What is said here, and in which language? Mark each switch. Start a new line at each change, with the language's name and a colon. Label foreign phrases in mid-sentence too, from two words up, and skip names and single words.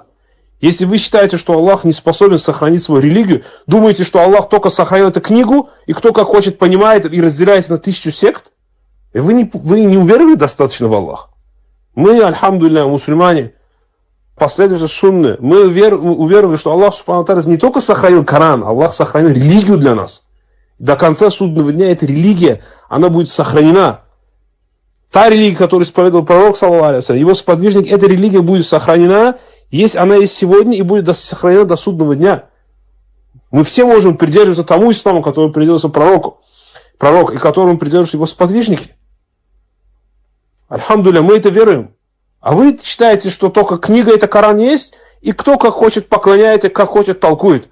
Russian: Если вы считаете, что Аллах не способен сохранить свою религию, думаете, что Аллах только сохранил эту книгу, и кто как хочет понимает и разделяется на 1000 сект, и вы не уверовали достаточно в Аллах. Мы, альхамдулилля, мусульмане, последователи сунны, мы уверовали, что Аллах
Arabic: سبحانه وتعالى
Russian: не только сохранил Коран, Аллах сохранил религию для нас. До конца судного дня эта религия, она будет сохранена. Та религия, которую исповедовал пророк,
Arabic: صلى الله عليه وسلم,
Russian: его сподвижник, эта религия будет сохранена, она есть сегодня и будет сохранена до судного дня. Мы все можем придерживаться тому исламу, который придерживался пророк, и которому придерживаются его сподвижники. Альхамдулилля, мы это веруем. А вы считаете, что только книга это Коран есть, и кто как хочет поклоняется, как хочет толкует.